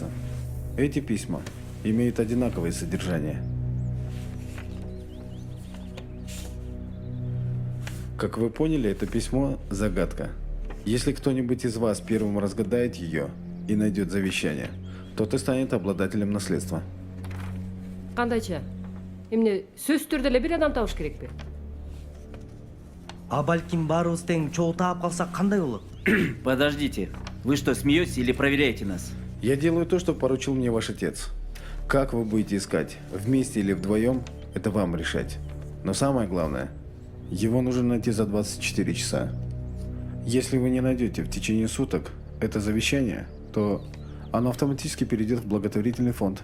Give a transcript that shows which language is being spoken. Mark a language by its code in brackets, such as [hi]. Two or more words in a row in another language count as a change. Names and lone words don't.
[ru] Эти письма имеют одинаковое содержание. Как вы поняли, это письмо – загадка. Если кто-нибудь из вас первым разгадает ее и найдет завещание, тот и станет обладателем наследства. [ky] Кандайча? Эмне сөзсүз түрдө эле бир адам табыш керекпи? А балким баарыбыз тең чогуу таап калсак кандай болот? [ru] Подождите. Вы что, смеетесь или проверяете нас? Я делаю то, что поручил мне ваш отец. Как вы будете искать, вместе или вдвоем, это вам решать. Но самое главное, его нужно найти за 24 часа. Если вы не найдете в течение суток это завещание, то оно автоматически перейдет в благотворительный фонд.